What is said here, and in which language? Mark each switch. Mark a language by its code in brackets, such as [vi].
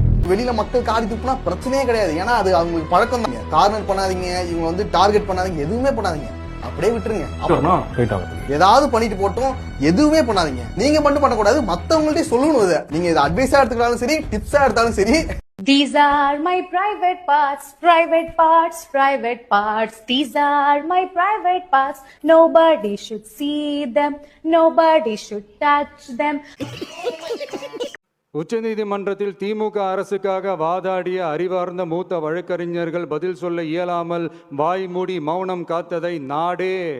[ta] வெளியில மக்கள் காரி துப்புனா பிரச்சனையே கிடையாது. ஏன்னா அது அவங்களுக்கு பழக்கம் தான். கார்னர் பண்ணாதீங்க, இவங்க வந்து டார்கெட் பண்ணாதீங்க, எதுவுமே பண்ணாதீங்க, அப்படியே விட்டுருங்க. ஏதாவது பண்ணிட்டு போட்டோம், எதுவுமே பண்ணாதீங்க. நீங்க மட்டும் பண்ணக்கூடாது, மத்தவங்கள்ட்ட சொல்லணும். இதை நீங்க இதை அட்வைஸா எடுத்துக்கிட்டாலும் சரி, டிப்ஸா எடுத்தாலும் சரி. [en] These are my private parts, private parts, private parts. These are my private parts. Nobody should see them. Nobody should touch them. [ta] உச்சநீதிமன்றத்தில் திமுக அரசுக்காக வாதாடிய அறிவார்ந்த மூத்த வழக்கறிஞர்கள் பதில் சொல்ல இயலாமல் வாய் மூடி மௌனம் காத்ததை நாடே